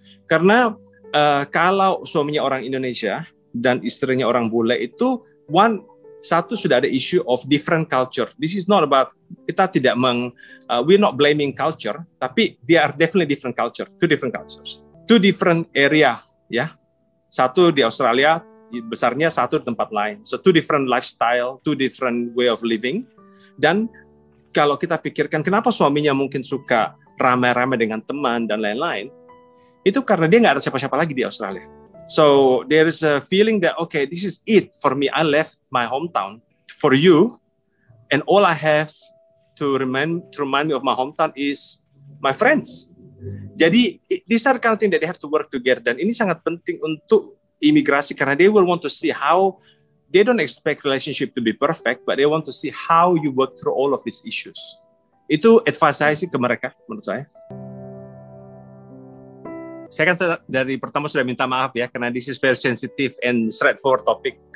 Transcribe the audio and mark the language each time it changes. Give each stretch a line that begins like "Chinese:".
Indonesian: Karena kalau suaminya orang Indonesia dan istrinya orang bule itu satu sudah ada
English: issue of different culture. This is not about
Indonesian: kita tidak
English: we're not blaming culture,
Indonesian: tapi
English: they are definitely different culture, two different cultures, two different area ya.
Indonesian: Satu di Australia besarnya, satu di tempat lain.
English: So two different lifestyle, two different way of living.
Indonesian: Dan kalau kita pikirkan kenapa suaminya mungkin suka ramai-ramai dengan teman dan lain-lain, itu karena dia nggak ada siapa-siapa lagi di Australia.
English: So there is a feeling that okay, this is it for me. I left my hometown for you, and all I have to remind me of my hometown is my friends.
Indonesian: Jadi
English: these are kind of thing that they have to work together.
Indonesian: Dan ini sangat penting untuk imigrasi karena
English: they will want to see how. They don't expect relationship to be perfect, but they want to see how you work through all of these issues.
Indonesian: Itu advice saya sih ke mereka, menurut saya. Saya kan dari pertama sudah minta maaf ya, karena
English: this is very sensitive and straightforward topic.